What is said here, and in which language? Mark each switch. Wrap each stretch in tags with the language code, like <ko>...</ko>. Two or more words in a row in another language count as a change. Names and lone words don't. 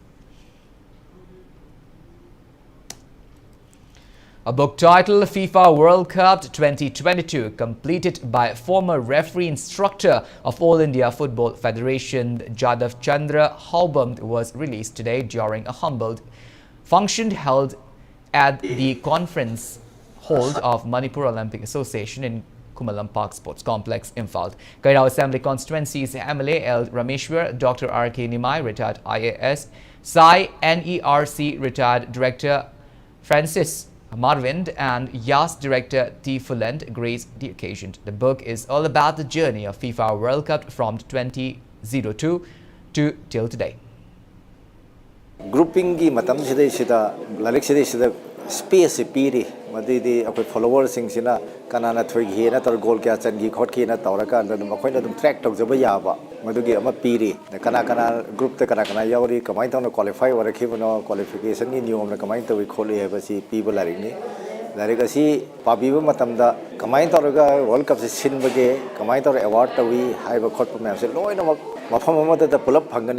<en>A book titled FIFA World Cup 2022, completed by former referee instructor of All India Football Federation Jadav Chandra Haubam, was released today during a humble function held at the conference hall of Manipur Olympic Association in Kumalam Park Sports Complex, Imphal. Kairao Assembly Constituency's MLA L. Rameshwar, Dr. R.K. Nimai, retired IAS, Sai NERC retired Director Francis Marvind and YAS Director T. Fulent graced the occasion. The book is all about the journey of FIFA World Cup from 2002 to till today.</en> <mni>Grouping gi matam sida larik sida space piri ꯃꯗꯨꯗꯤ ꯑꯩꯈꯣꯏ ꯐꯣꯂꯣꯋꯔꯁꯤꯡꯁꯤꯅ ꯀꯅꯥꯅ ꯊꯣꯏꯈꯤꯅ ꯇꯧꯔ ꯒꯣꯜ ꯀꯌꯥ ꯆꯟꯈꯤ ꯈꯣꯠꯈꯤꯅ ꯇꯧꯔꯀꯥꯟꯗ ꯃꯈꯣꯏꯅ ꯑꯗꯨꯝ ꯇ꯭ꯔꯦꯛ ꯇꯧꯖꯕ ꯌꯥꯕ ꯃꯗꯨꯒꯤ ꯑꯃ ꯄꯤꯔꯤ ꯀꯅꯥ ꯒ꯭ꯔꯨꯞꯇ ꯀꯅꯥ ꯌꯥꯎꯔꯤ ꯀꯃꯥꯏꯅ ꯇꯧꯅ ꯀ꯭ꯋꯥꯂꯤꯐꯥꯏ ꯑꯣꯏꯔꯛꯈꯤꯕꯅꯣ ꯀ꯭ꯋꯥꯂꯤꯐꯤꯀꯦꯁꯟꯒꯤ ꯅꯤꯌꯣꯝꯅ ꯀꯃꯥꯏꯅ ꯇꯧꯏ ꯈꯣꯠꯂꯤ ꯍꯥꯏꯕꯁꯤ ꯄꯤꯕ ꯂꯥꯏꯔꯤꯛꯅꯤ ꯂꯥꯏꯔꯤꯛ ꯑꯁꯤ ꯄꯥꯕꯤꯕ ꯃꯇꯝꯗ ꯀꯃꯥꯏꯅ ꯇꯧꯔꯒ ꯋꯥꯔꯜ ꯀꯞꯁꯤ ꯁꯤꯟꯕꯒꯦ ꯀꯃꯥꯏꯅ ꯇꯧꯔꯒ ꯑꯦꯋꯥꯔꯗ ꯇꯧꯏ ꯍꯥꯏꯕ ꯈꯣꯠꯄ ꯃꯌꯥꯝꯁꯦ ꯂꯣꯏꯅꯃꯛ ꯃꯐꯝ ꯑꯃꯗ ꯄꯨꯂꯞ ꯐꯪꯒꯅꯤ</mni>